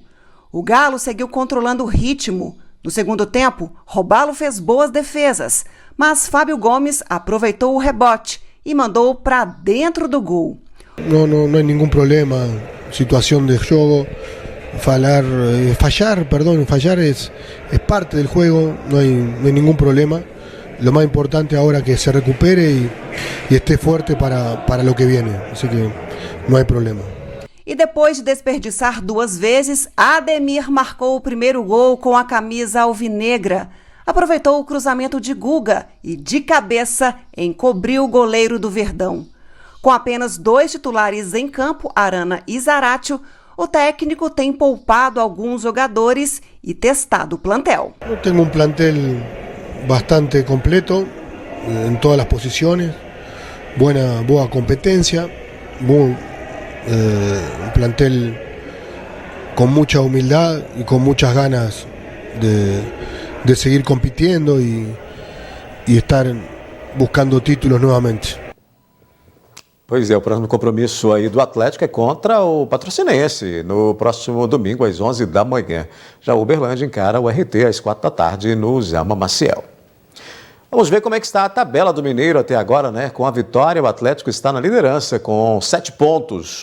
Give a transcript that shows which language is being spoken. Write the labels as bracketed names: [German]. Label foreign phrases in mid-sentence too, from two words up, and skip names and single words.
[Portuguese] O Galo seguiu controlando o ritmo. No segundo tempo, Robalo fez boas defesas, mas Fábio Gomes aproveitou o rebote e mandou para dentro do gol. Não há nenhum problema, situação de jogo, fallar é parte do jogo, não há nenhum problema. [Spanish] lo más importante ahora que se recupere y esté fuerte para lo que viene, así que no hay problema. [Portuguese] E depois de desperdiçar 2 vezes, Ademir marcou o primeiro gol com a camisa alvinegra. Aproveitou o cruzamento de Guga e, de cabeça, encobriu o goleiro do Verdão. Com apenas 2 titulares em campo, Arana e Zaratio, o técnico tem poupado alguns jogadores e testado o plantel. Eu tenho plantel bastante completo em todas as posições, boa competência, [Spanish] un plantel con mucha humildad y con muchas ganas de seguir compitiendo y estar buscando títulos nuevamente. [Portuguese] Pois é, o próximo compromisso aí do Atlético é contra o Patrocinense, no próximo domingo às 11 da manhã. Já o Uberlândia encara o RT às 4 da tarde no Zema Maciel. Vamos ver como é que está a tabela do Mineiro até agora, né? Com a vitória, o Atlético está na liderança com 7 pontos.